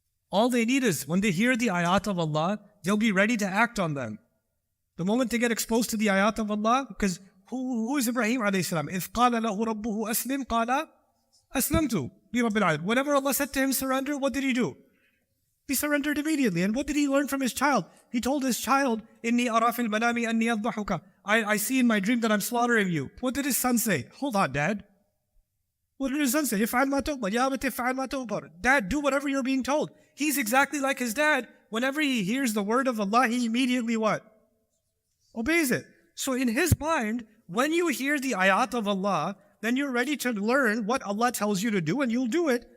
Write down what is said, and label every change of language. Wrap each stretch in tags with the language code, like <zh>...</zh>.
<en>All they need is, when they hear the ayat of Allah, they'll be ready to act on them. The moment they get exposed to the ayat of Allah, because who is Ibrahim alayhi salam?</en> <ar>إِذْ قَالَ لَهُ رَبُّهُ أَسْلِمْ قَالَ أَسْلَمْتُ لِرَبِّ الْعَالَمِينَ.</ar> <en>Whenever Allah said to him, surrender, what did he do? He surrendered immediately. And what did he learn from his child? He told his child,</en> <ar>إِنِّي أَرَى فِي الْمَنَامِ أَنِّي أَذْبَحُكَ.</ar> <en>I see in my dream that I'm slaughtering you. What did his son say? Hold on, Dad. What did his son say?</en> <ar>إِفْعَلْ مَا تُؤْمَرْ يَا أَبَتِ إِفْعَلْ مَا تُؤْمَرْ.</ar> <en>Dad, do whatever you're being told. He's exactly like his dad. Whenever he hears the word of Allah, he immediately what? Obeys it. So in his mind, when you hear the ayat of Allah, then you're ready to learn what Allah tells you to do, and you'll do it.</en>